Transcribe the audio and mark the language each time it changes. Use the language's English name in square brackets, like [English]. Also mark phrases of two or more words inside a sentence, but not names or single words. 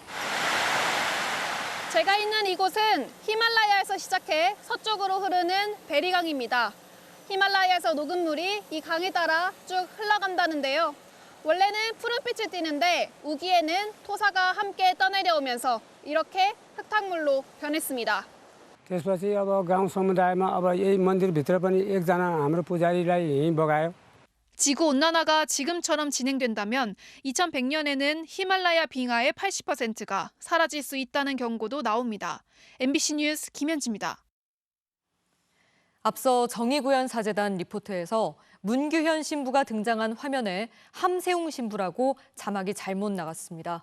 [Korean] 제가 있는 이곳은 히말라야에서 시작해 서쪽으로 흐르는 베리강입니다. 히말라야에서 녹은 물이 이 강에 따라 쭉 흘러간다는데요. 원래는 푸른빛을 띠는데 우기에는 토사가 함께 떠내려오면서 이렇게 흙탕물로 변했습니다. [Nepali] त्यसपछि अब गाउँ समुदायमा अब यही मन्दिरभित्र पनि एकजना हाम्रो पुजारीलाई यहीँ बगायो. [Korean] 지구온난화가 지금처럼 진행된다면 2100년에는 히말라야 빙하의 80%가 사라질 수 있다는 경고도 나옵니다. MBC 뉴스 김현지입니다. 앞서 정의구현사재단 리포트에서 문규현 신부가 등장한 화면에 함세웅 신부라고 자막이 잘못 나갔습니다.